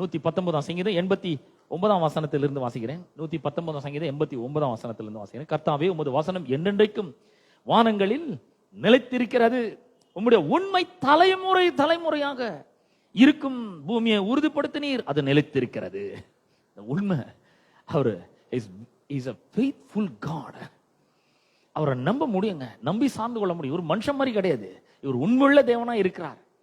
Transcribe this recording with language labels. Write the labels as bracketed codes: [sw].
[ta] 119ஆம் சங்கீதம் 89ஆம் வசனத்திலிருந்து வாசிக்கிறேன். 119ஆம் சங்கீதம் 89ஆம் வசனத்திலிருந்து வாசிக்கிறேன். கர்த்தாவே, உமது வசனம் என்றென்றைக்கும் வானங்களில் நிலைத்திருக்கிறது, உம்முடைய உண்மை தலைமுறை தலைமுறையாக இருக்கும். பூமியை உறுதிப்படுத்தினீர், அது நிலைத்திருக்கிறது. உண்மை. அவர் [en] Is a faithful God. [ta] அவரை நம்ப முடியுங்க, நம்பி சார்ந்து கொள்ள முடியும். ஒரு மனுஷன் மாதிரி கிடையாது, இவர் உண்மையுள்ள தேவனா இருக்கிறார்.